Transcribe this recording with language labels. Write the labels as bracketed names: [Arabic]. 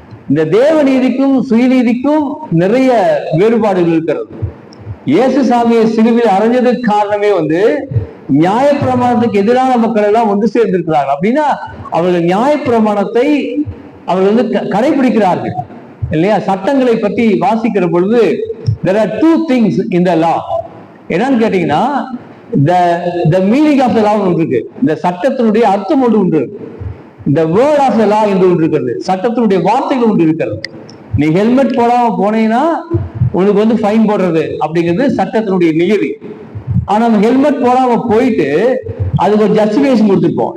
[Tamil] இந்த தேவ நீதிக்கும் சுயநீதிக்கும் நிறைய வேறுபாடுகள் இருக்கிறது. இயேசு சாமியை சிலுவையில் அறைஞ்சதுக்கு காரணமே நியாயப்பிரமாணத்துக்கு எதிரான மக்கள் எல்லாம் ஒன்று சேர்ந்திருக்கிறார்கள். அப்படின்னா அவர்கள் நியாயப்பிரமாணத்தை அவர்கள் கடைபிடிக்கிறார்கள் இல்லையா? சட்டங்களை பற்றி வாசிக்கிற பொழுது [English] there are 2 things in the law. [Tamil] என்னன்னு கேட்டீங்கன்னா [English] the meaning of the law [Tamil] ஒன்று இருக்கு, இந்த சட்டத்தினுடைய அர்த்தம் ஒன்று இருக்கு. இந்த [English] word of the law [Tamil] என்று ஒன்று இருக்கிறது, சட்டத்தினுடைய வார்த்தைகள் ஒன்று இருக்கிறது. நீ ஹெல்மெட் போடாம போனீங்கன்னா உனக்கு வந்து ஃபைன் போடுறது அப்படிங்கிறது சட்டத்தினுடைய நியதி. ஆனா நம்ம ஹெல்மெட் போடாம போயிட்டு அதுக்கு ஒரு ஜஸ்டிபிகேஷன் கொடுத்துருப்போம்.